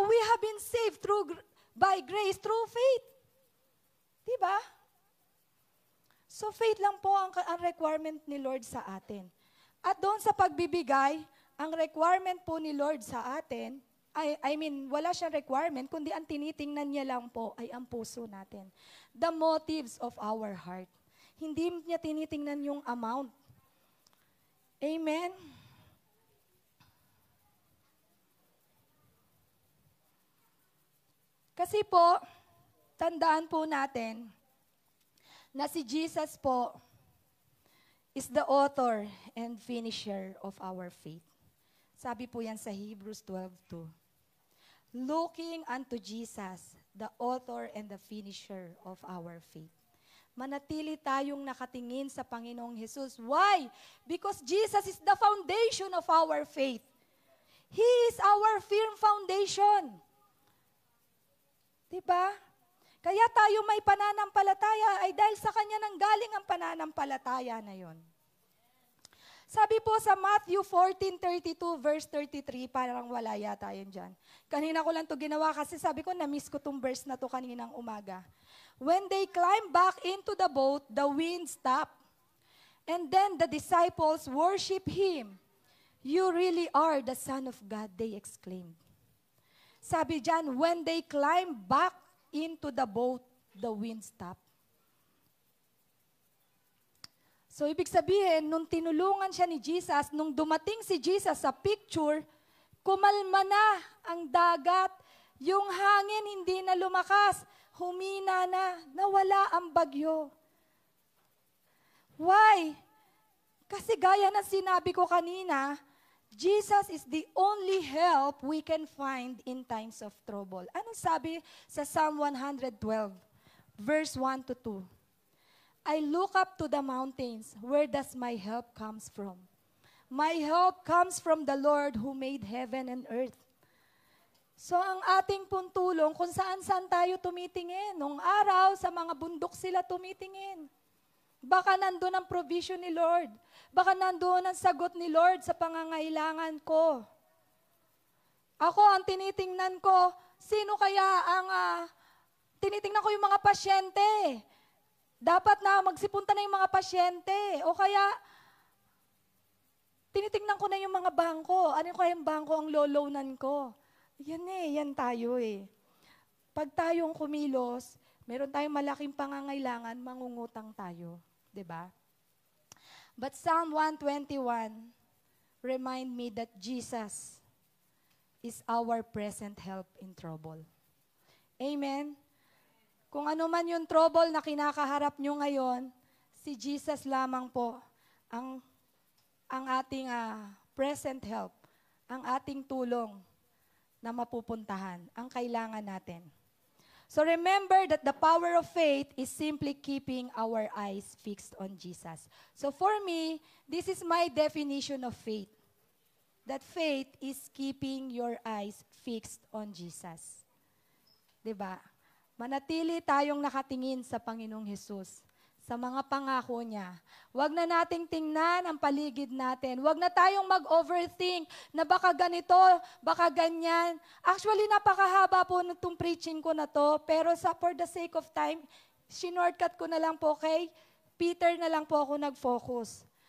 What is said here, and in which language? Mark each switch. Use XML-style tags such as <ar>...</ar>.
<en>We have been saved by grace through faith.</en> <tl>Diba? So faith lang po ang requirement ni Lord sa atin. At doon sa pagbibigay, ang requirement po ni Lord sa atin, wala siyang requirement, kundi ang tinitingnan niya lang po ay ang puso natin.</tl> <en>The motives of our heart.</en> <tl>Hindi niya tinitingnan yung amount. Amen? Kasi po, tandaan po natin na si Jesus po</tl> <en>is the author and finisher of our faith.</en> <tl>Sabi po yan sa</tl> <en>Hebrews 12:2. Looking unto Jesus, the author and the finisher of our faith.</en> <tl>Manatili tayong nakatingin sa Panginoong Jesus.</tl> <en>Why? Because Jesus is the foundation of our faith. He is our firm foundation.</en> <tl>Diba? Kaya tayo may pananampalataya ay dahil sa Kanya nanggaling ang pananampalataya na yon. Sabi po sa Matthew 14:32 verse 33, parang wala yata yun dyan. Kanina ko lang to ginawa kasi sabi ko, na-miss ko tong verse na to kaninang umaga.</tl> <en>When they climbed back into the boat, the wind stopped. And then the disciples worship Him. You really are the Son of God, they exclaimed.</en> <tl>Sabi dyan,</tl> <en>when they climbed back into the boat, the wind stopped.</en> <tl>So, ibig sabihin, nung tinulungan siya ni Jesus, nung dumating si Jesus sa picture, kumalma na ang dagat, yung hangin hindi na lumakas, humina na, nawala ang bagyo.</tl> <en>Why?</en> <tl>Kasi gaya na sinabi ko kanina,</tl> <en>Jesus is the only help we can find in times of trouble.</en> <tl>Anong sabi sa Psalm 112, verse 1 to 2?</tl> <en>I look up to the mountains. Where does my help comes from? My help comes from the Lord who made heaven and earth.</en> <tl>So ang ating pong tulong, kung saan-saan tayo tumitingin. Nung araw, sa mga bundok sila tumitingin. Baka nandun ang provision ni Lord. Baka nandun ang sagot ni Lord sa pangangailangan ko. Ako, ang tinitingnan ko, sino kaya ang, tinitingnan ko yung mga pasyente. Dapat na magsipunta na yung mga pasyente. O kaya, tinitingnan ko na yung mga bangko. Ano kaya yung bangko ang loloanan ko? Yan tayo eh. Pag tayong kumilos, meron tayong malaking pangangailangan, mangungutang tayo. 'Di ba?</tl> <en>But Psalm 121 remind me that Jesus is our present help in trouble. Amen?</en> <tl>Kung ano man yung trouble na kinakaharap nyo ngayon, si Jesus lamang po ang ating present help, ang ating tulong na mapupuntahan, ang kailangan natin.</tl> <en>So remember that the power of faith is simply keeping our eyes fixed on Jesus. So for me, this is my definition of faith. That faith is keeping your eyes fixed on Jesus.</en> <tl>'Di ba? Manatili tayong nakatingin sa Panginoong Hesus, sa mga pangako niya. Huwag na nating tingnan ang paligid natin. Huwag na tayong mag-overthink na baka ganito, baka ganyan. Actually, napakahaba po nitong preaching ko na to, pero</tl> <en>for the sake of time,</en> <tl>sinortcut ko na lang po kay Peter na lang po ako nag-focus.</tl>